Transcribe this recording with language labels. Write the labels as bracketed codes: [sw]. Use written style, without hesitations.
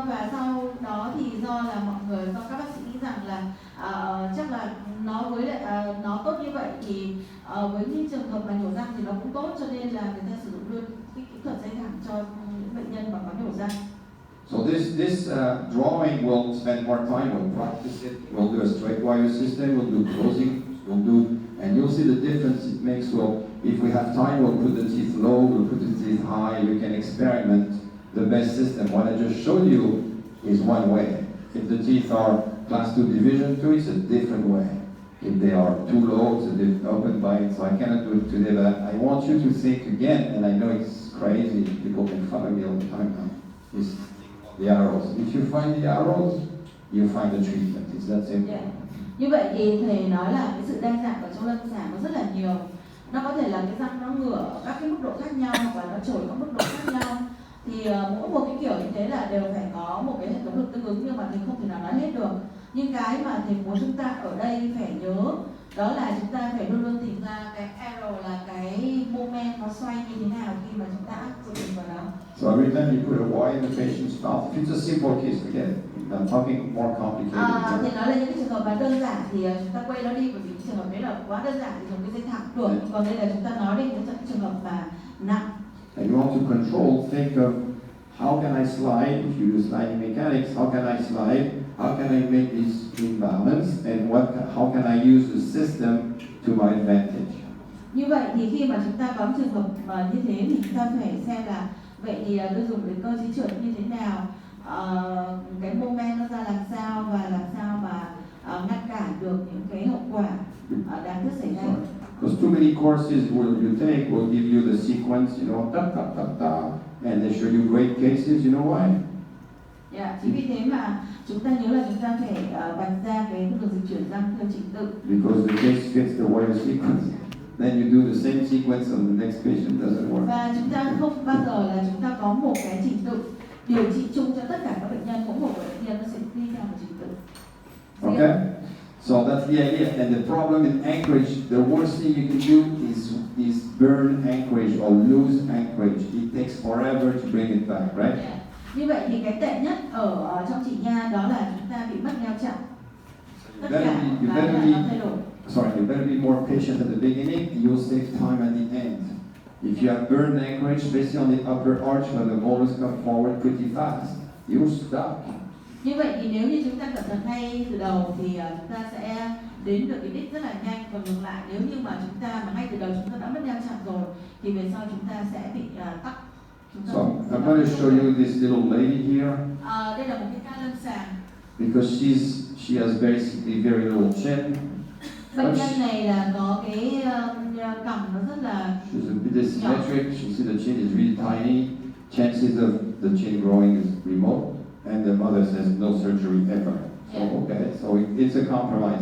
[vi] Sau đó thì do các bác sĩ nghĩ rằng là chắc là nó với lại nó tốt như vậy thì với những trường hợp mà nhổ răng thì nó cũng tốt, cho nên là người ta sử dụng luôn cái kỹ thuật dây thẳng cho những bệnh nhân mà có nhổ răng. [en] So this drawing will spend more time. We'll practice it. We'll do a straight wire system. We'll do closing. And you'll see the difference it makes. Well, if we have time, we'll put the teeth low. We'll put the teeth high. You can experiment the best system. What I just showed you is one way. If the teeth are class 2 division 2, it's a different way. If they are too low, it's a different open bite. So I cannot do it today, but I want you to think again. And I know it's crazy. People can follow me all the time now. It's the arrows. If you find the arrows, you find the treatment. It's that simple. Yeah. [vi] Như vậy thì thầy nói là cái sự đa dạng ở trong lâm sàng nó rất là nhiều. Nó có thể là cái răng nó ngửa ở các cái mức độ khác nhau và nó trồi các mức độ khác nhau. Thì mỗi một cái kiểu như thế là đều phải có một cái hệ thống lực tương ứng, nhưng mà thầy không thể nào nói hết được. Nhưng cái mà thầy muốn chúng ta ở đây phải nhớ đó là chúng ta phải luôn luôn tìm ra cái arrow là cái moment nó xoay như thế nào khi mà chúng ta áp dụng vào đó. [en] So every time you put a wire in the patient's mouth, if it's a simple case, forget it. I'm talking more complicated. [vi] Thì nói là những cái trường hợp mà đơn giản thì chúng ta quay nó đi, bởi vì trường hợp đấy là quá đơn giản thì dùng cái dây thẳng được. Còn đây là chúng ta nói đến những trường hợp mà nặng. [en] And you want to control, think of how can I slide, if you use sliding mechanics, how can I slide, how can I make this in balance, and how can I use the system to my advantage. [vi] Như vậy thì khi mà chúng ta có trường hợp mà như thế thì chúng ta phải xem là vậy thì tôi dùng cái cơ chế trượt như thế nào, cái moment nó ra làm sao và làm sao mà ngăn cản được những cái hậu quả đáng tiếc xảy ra. [en] Because too many courses you take will give you the sequence, ta ta ta ta, and they show you great cases. You know why? [vi] Yeah, chính vì thế mà chúng ta nhớ là chúng ta phải vạch ra cái đường dịch chuyển răng theo trình tự. [en] Because the case fits the wire sequence. Then you do the same sequence on the next patient, doesn't work. [vi] Và chúng ta không bao giờ là chúng ta có một cái trình tự điều trị chung cho tất cả các bệnh nhân, mỗi một bệnh nhân nó sẽ đi theo một trình tự. [en] Okay? So that's the idea. And the problem in anchorage, the worst thing you can do is burn anchorage or lose anchorage. It takes forever to bring it back, right? Yeah. [vi] Như vậy thì cái tệ nhất ở trong chỉ nha đó là chúng ta bị mất neo chặt. Tất cả là nó thay đổi. [en] You better be more patient at the beginning. You'll save time at the end. If you have burned anchorage, especially on the upper arch when the molars come forward pretty fast, you're stuck. [vi] Như vậy thì nếu như chúng ta cẩn thận ngay từ đầu thì chúng ta sẽ đến được cái đích rất là nhanh. Còn ngược lại, nếu như mà chúng ta mà ngay từ đầu chúng ta đã mất neo chặt rồi thì về sau chúng ta sẽ bị tắc. [en] So I'm going to show you this little lady here. [vi] Đây là một cái ca lâm sàng. [en] Because she has basically very little chin. [vi] Bệnh nhân này là có cái cằm nó rất là [en] She's a bit asymmetric. She see the chin is really tiny. Chances of the chin growing is remote. And the mother says no surgery ever. So Yeah. okay, so it's a compromise